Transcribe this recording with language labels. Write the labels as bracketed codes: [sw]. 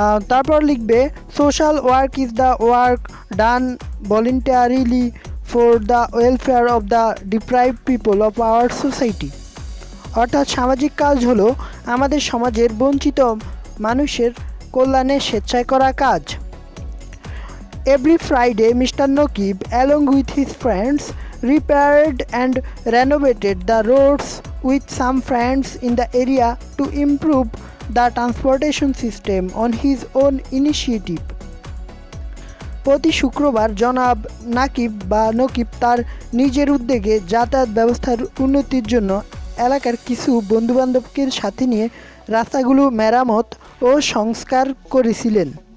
[bn] তারপর লিখবে [en] social work is the work done voluntarily for the welfare of the deprived people of our society, [bn] অর্থাৎ সামাজিক কাজ হলো আমাদের সমাজের বঞ্চিত মানুষের কল্যাণে স্বেচ্ছায় করা কাজ। [en] Every Friday mister Nakib along with his friends repaired and renovated the roads with some friends in the area to improve the transportation system on his own initiative. [bn] প্রতি শুক্রবার জনাব নাকিব বা নকিব তার নিজের উদ্যোগে যাতায়াত ব্যবস্থার উন্নতির জন্য এলাকার কিছু বন্ধুবান্ধবকে সাথে নিয়ে রাস্তাগুলো মেরামত ও সংস্কার করেছিলেন।